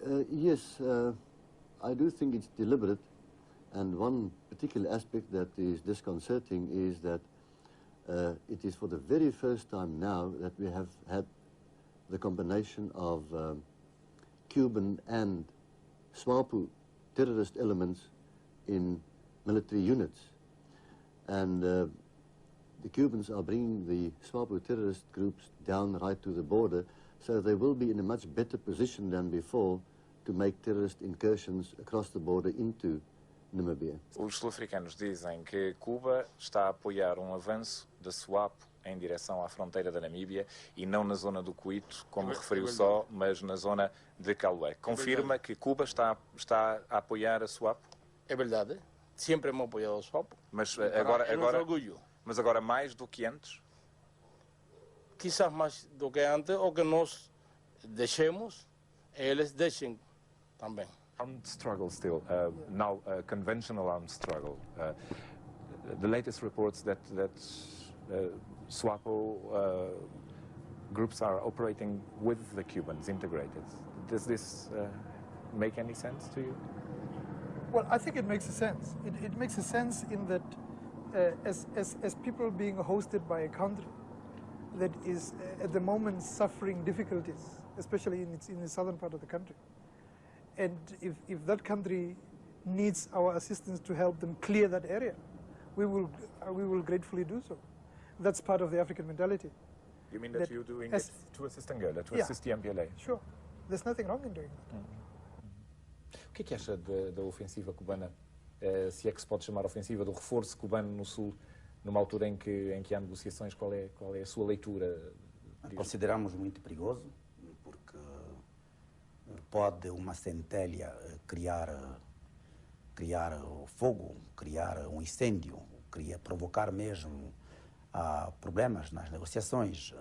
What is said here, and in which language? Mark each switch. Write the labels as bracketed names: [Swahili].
[English] Yes, I do think it's deliberate. And one particular aspect that is disconcerting is that it is for the very first time now that we have had the combination of Cuban and Swapo terrorist elements in military units. And the Cubans are bringing the Swapo terrorist groups down right to the border, so they will be in a much better position than before to make terrorist incursions across the border into Namíbia. [Portuguese] Os sul-africanos dizem que Cuba está a apoiar um avanço da Swapo em direção à fronteira da Namíbia e não na zona do Cuito, como referiu só, mas na zona de Calué. Confirma que Cuba está a apoiar a Swapo? É verdade. Sempre hemos apoiado a Swapo. Mas agora mais do que antes? Quizás mais do que antes, ou que nós deixemos, eles deixem também. [English] Armed struggle still, now a conventional armed struggle. The latest reports that Swapo groups are operating with the Cubans integrated. Does this make any sense to you? Well, I think it makes a sense. It makes a sense in that as people being hosted by a country that is at the moment suffering difficulties, especially in the southern part of the country. And if that country needs our assistance to help them clear that area, we will gratefully do so. That's part of the African mentality. You mean that you're doing it to assist Angola, to assist the MPLA? Sure. There's nothing wrong in doing that. [Portuguese] O que é que acha da ofensiva cubana, se é que se pode chamar ofensiva, do reforço cubano no Sul, numa altura em que há negociações? Qual é a sua leitura disso? Consideramos muito perigoso, porque pode uma centelha criar fogo, criar um incêndio, provocar mesmo problemas nas negociações.